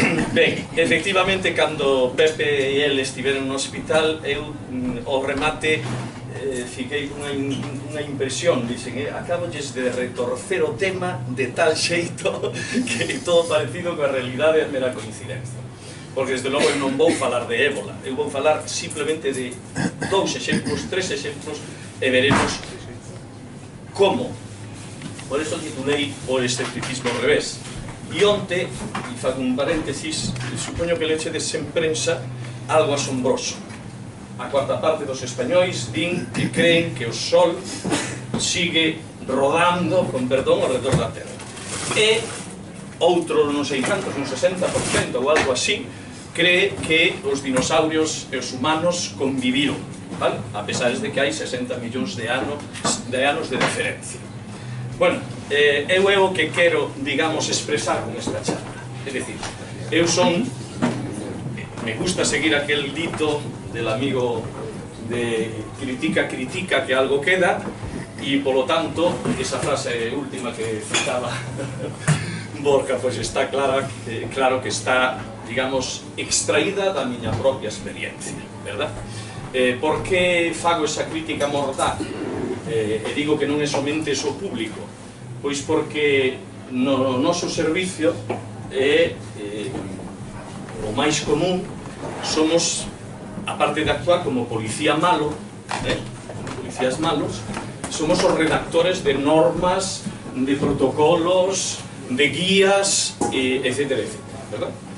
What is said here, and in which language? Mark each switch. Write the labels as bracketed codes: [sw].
[gl] Ben, efectivamente, cando Pepe e el estiveron no hospital, eu, ao remate, fiquei unha impresión, dicen, acabolles de retorcer o tema de tal xeito que todo parecido coa realidade é mera coincidencia. Porque, desde logo, eu non vou falar de ébola, eu vou falar simplemente de 2 exemplos, 3 exemplos, e veremos como. Por eso titulei o escepticismo ao revés. E onte, e fago un paréntesis, supoño que lechedes en prensa algo asombroso. A cuarta parte dos españois din que creen que o Sol sigue rodando, con perdón, ao redor da Terra. E outro, non sei cantos, un 60% ou algo así, cree que os dinosaurios e os humanos conviviron, vale? A pesar de que hai 60 millóns de anos de diferencia. Bueno, eu é o que quero, digamos, expresar con esta charla. É dicir, eu son... [es] Me gusta seguir aquel dito del amigo de critica, critica, que algo queda, y por lo tanto, esa frase última que citaba Borja, pues está claro que está, digamos, extraída [gl] da miña propia experiencia, [es] verdad? [gl] Por que fago esa crítica mordaz? E digo que non é somente o público, pois porque no noso servicio é o máis común, somos, aparte de actuar como policía malo, policías malos, somos os redactores de normas de protocolos, de guías, etcétera, etcétera, ¿verdad?